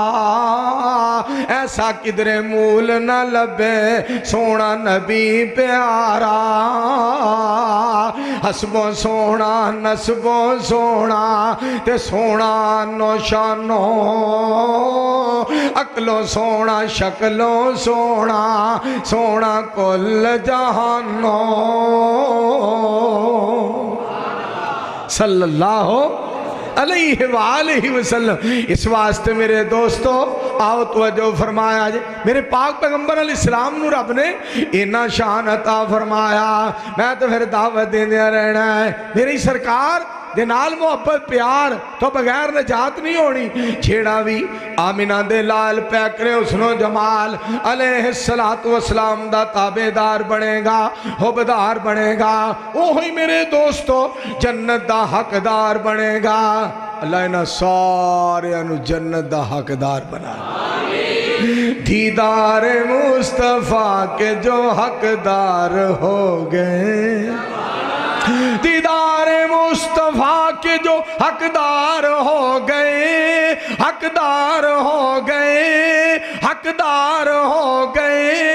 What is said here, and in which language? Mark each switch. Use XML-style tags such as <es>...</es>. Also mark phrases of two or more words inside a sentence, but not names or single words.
<pa>ਐਸਾ ਕਿਧਰੇ ਮੂਲ ਨਾ ਲੱਭੇ ਸੋਹਣਾ ਨਬੀ ਪਿਆਰਾ ਹਸਬੋਂ ਸੋਹਣਾ ਨਸਬੋਂ ਸੋਹਣਾ ਤੇ ਸੋਹਣਾ ਨੌਸ਼ਾਨੋਂ ਅਕਲੋਂ ਸੋਹਣਾ ਸ਼ਕਲੋਂ ਸੋਹਣਾ ਸੋਹਣਾ ਕੁੱਲ ਜਹਾਨੋਂ</pa> <ar>صلى الله عليه وسلم.</ar> <pa>ਇਸ ਵਾਸਤੇ ਮੇਰੇ ਦੋਸਤੋ ਆਓ ਤਵੱਜੋ ਫ਼ਰਮਾਇਆ ਜੇ ਮੇਰੇ ਪਾਕ ਪੈਗ਼ੰਬਰ ਅਲੈਹਿੱਸਲਾਮ ਨੂੰ ਰੱਬ ਨੇ ਇੰਨਾ ਸ਼ਾਨ ਅਤਾ ਫ਼ਰਮਾਇਆ ਮੈਂ ਤੋ ਫਿਰ ਦਾਅਵਤ ਦੇਂਦੇ ਰਹਿਣਾ ਹੈ ਮੇਰੀ ਸਰਕਾਰ ਦੇ ਨਾਲ ਮੁਹੱਬਤ ਪਿਆਰ ਤੋਂ ਬਗ਼ੈਰ ਨਜਾਤ ਨਹੀਂ ਹੋਣੀ ਜਿਹੜਾ ਵੀ ਆਮਿਨਾ ਦੇ ਲਾਲ ਪੈਕਰੇ ਹੁਸਨੋ ਜਮਾਲ</pa> <ar>عليه الصلاة والسلام</ar> <pa>ਦਾ ਤਾਬੇਦਾਰ ਬਣੇਗਾ ਹੁੱਬਦਾਰ ਬਣੇਗਾ ਓਹੀ ਮੇਰੇ ਦੋਸਤੋ ਜੰਨਤ ਦਾ ਹੱਕਦਾਰ ਬਣੇਗਾ ਅੱਲਾਹ ਇਨ੍ਹਾਂ ਸਾਰਿਆਂ ਨੂੰ ਜੰਨਤ ਦਾ ਹੱਕਦਾਰ ਬਣਾ</pa> <ur>دیدار مصطفیٰ کے جو حقدار ہو گئے دیدار مصطفیٰ کے جو حقدار ہو گئے حقدار ہو گئے حقدار ہو گئے हकदार हो गए</ur>